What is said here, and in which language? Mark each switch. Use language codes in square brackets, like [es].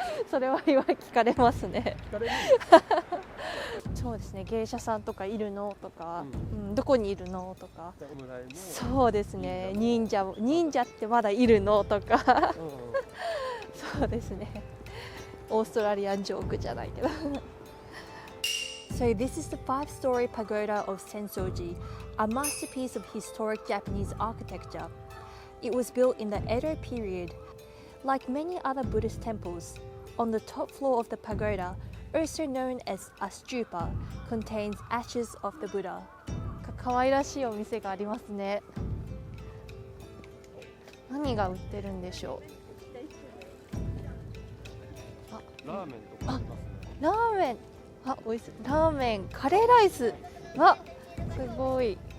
[ja] それは今聞かれますね。そうですね。芸者さんとかいるのとか、どこにいるのとか。そうですね。忍者ってまだいるのとか。そうですね。オーストラリアンジョークじゃないけど。 [en] So this is the 5-story pagoda of Sensoji, a masterpiece of historic Japanese architecture. It was built in the Edo period. Like many other Buddhist temples, on the top floor of the pagoda, also known as a stupa, contains ashes of the Buddha. [ja] 可愛らしいお店がありますね。何が売ってるんでしょう。ラーメンとかありますね。ラーメン、美味しい。ラーメン、カレーライス。すごい。